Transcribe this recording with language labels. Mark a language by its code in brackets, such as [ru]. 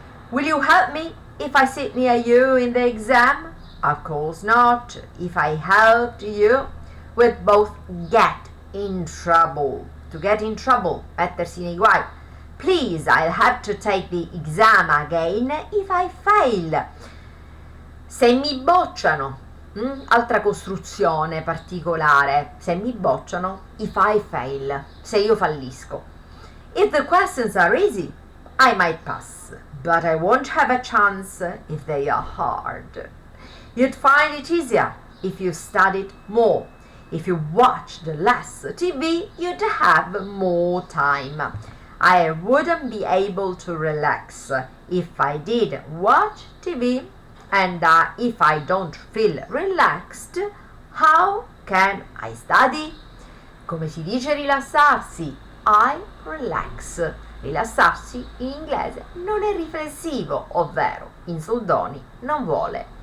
[en] Will you help me if I sit near you in the exam? Of course not. If I helped you, we'd both get in trouble. To get in trouble, [it] mettersi nei guai. [en] Please, I'll have to take the exam again if I fail. [it] Se mi bocciano, altra costruzione particolare. Se mi bocciano, [en] if I fail, [it] se io fallisco. [en] If the questions are easy, I might pass, but I won't have a chance if they are hard. You'd find it easier if you studied more. If you watched less TV, you'd have more time. I wouldn't be able to relax if I did watch TV, and if I don't feel relaxed, how can I study? [it] Come si dice rilassarsi? [en] I relax. [it] Rilassarsi in inglese non è riflessivo, ovvero in soldoni non vuole